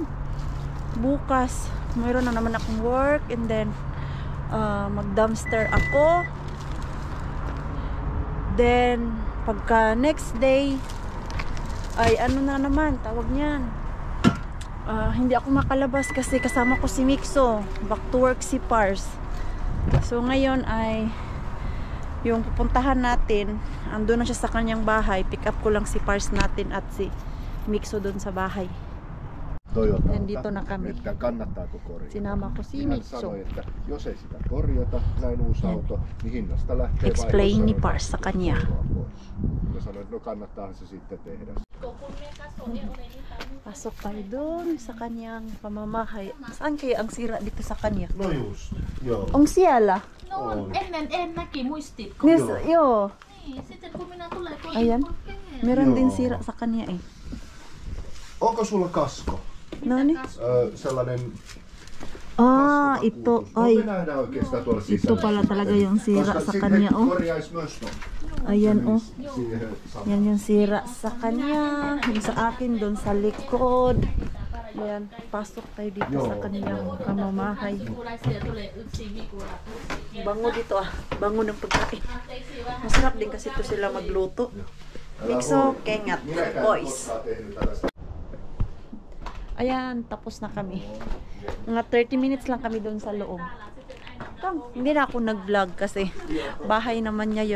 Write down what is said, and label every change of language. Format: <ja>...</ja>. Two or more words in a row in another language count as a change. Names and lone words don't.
<tl>Bukas, mayroon na naman akong</tl> <en>work and then</en> <tl>mag-dumpster ako. Then, pagka</tl> <en>next day,</en> <tl>ay ano na naman, tawag niyan. Hindi ako makalabas kasi kasama ko si Mixo.</tl> <en>Back to work si Pars.</en> <tl>So, ngayon ay yung pupuntahan natin, andun na siya sa kanyang bahay.</tl> <en>Pick up</en> <tl>ko lang si Pars natin at si Mixo doon sa bahay. Toyota. Nandito na kami.</tl> <fi>Että kannattaako korjata.</fi> <tl>Sinama ko si</tl> <fi>Hän</fi> <tl>Mixo.</tl> <fi>sanoi, että jos ei sitä korjata, näin uusi auto, niin hinnasta lähtee</fi> <tl>Explain ni</tl> <fi>vain</fi> <tl>Pars sa kanya.</tl> <fi>€100 pois. Mä sanoin, että no kannattaahan se sitten tehdä.</fi> <tl>Pasok tayo doon sa kanyang pamamahay. Saan kaya ang sira dito sa kanya?</tl> <fi>No just, joo. Onko siellä? No, ennen näki, muistitko? Yes, joo. Niin, sitten kun minä tulen kotiin,</fi> <tl>Ayan.</tl> <fi>oikein.</fi> <tl>Meron din</tl> <fi>Joo.</fi> <tl>sira sa kanya eh.</tl> <fi>Onko sulla kasko? No niin. Sellainen</fi> <tl>Ito.</tl> <fi>No,</fi> <tl>Ay,</tl> <fi>me nähdään oikein sitä tuolla</fi> <tl>ito</tl> <fi>sisällä.</fi> <tl>pala talaga yung sira</tl> <fi>Koska</fi> <tl>sa</tl> <fi>sitten</fi> <tl>kanya oh.</tl> <fi>korjaisi myös ton.</fi> <tl>Ayan oh.</tl> <fi>Siihen samaan.</fi> <tl>Yan yung sira sa kanya. Yung sa akin doon sa likod. Yan. Pasok tayo dito</tl> <fi>Joo.</fi> <tl>sa kanyang pamamahay.</tl> <fi>Sukulaisia tulee yksi vikula.</fi> <tl>Bango dito ah. Bango ng pagkain. Masarap din kasi ito sila magluto. Mixo, kengat, boys. Ayan, tapos na kami. Mga 30 minutes lang kami doon sa loob. Hindi na ako nag-vlog kasi bahay naman niya yon.</tl>